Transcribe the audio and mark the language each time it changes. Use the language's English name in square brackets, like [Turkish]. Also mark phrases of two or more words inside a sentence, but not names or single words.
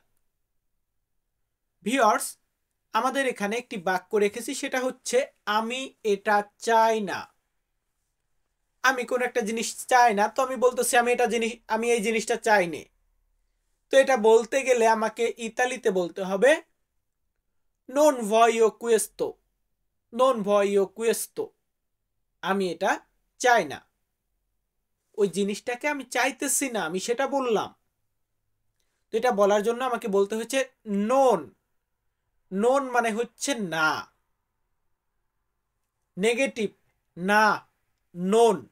[Bangla] ভিউয়ার্স, আমাদের এখানে একটি বাক্য রেখেছি, সেটা হচ্ছে আমি এটা চাই না। আমি কোন একটা জিনিস চাই না, তো আমি বলতেছি আমি এই জিনিসটা চাই না। তো এটা বলতে গেলে আমাকে ইতালিতে বলতে হবে [Italian] non voglio questo, non voglio questo। [Bangla] আমি এটা চাই না, ওই জিনিসটাকে আমি চাইতেছি না, আমি সেটা বললাম। তো এটা বলার জন্য আমাকে বলতে হচ্ছে নন। নন মানে হচ্ছে না, নেগেটিভ না, নন।